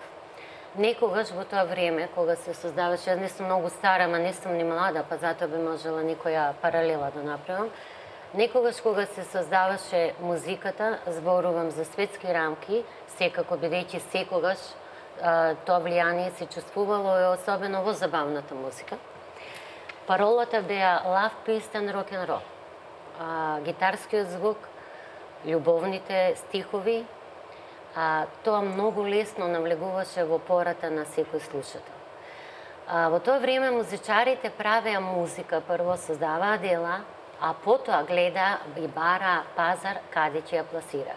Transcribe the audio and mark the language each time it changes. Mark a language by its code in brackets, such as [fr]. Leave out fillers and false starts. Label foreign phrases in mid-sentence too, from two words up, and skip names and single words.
[mk] Некогаш во тоа време, кога се создаваше, јас не сум многу стара, ама не сум ни млада, па затоа би можела некоја паралела да направам. Некогаш кога се создаваше музиката, зборувам за светски рамки, секако бидејќи секогаш тоа влијание се чувствувало и особено во забавната музика. Паролата беа [en] love, peace and rock and roll. [mk] Гитарскиот звук, љубовните стихови, тоа многу лесно навлегуваше во пората на секој слушател. Во тоа време музичарите правеа музика, прво создаваа дела, а потоа гледа и бара пазар каде ќе ја пласира.